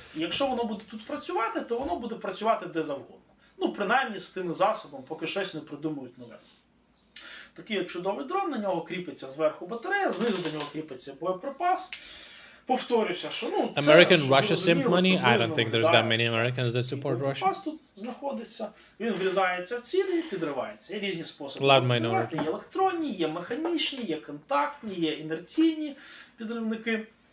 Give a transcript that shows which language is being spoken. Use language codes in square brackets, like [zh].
[uk] Якщо воно буде тут працювати, то воно буде працювати де завгодно. Ну, принаймні з тим засобом, поки щось не придумують нове. Такий як чудовий дрон, на нього кріпиться зверху батарея, знизу до нього кріпиться боєприпас. Повторюся, що, ну, це, [en] American Russia simp money? I don't think there's that many Americans that support Russia. [uk] Боєприпас тут знаходиться, він врізається в цілі і підривається. Є різні способи [en] Loud [uk] підривати. [en] minority. [uk] Є електронні, є механічні, є контактні, є інерційні підривники.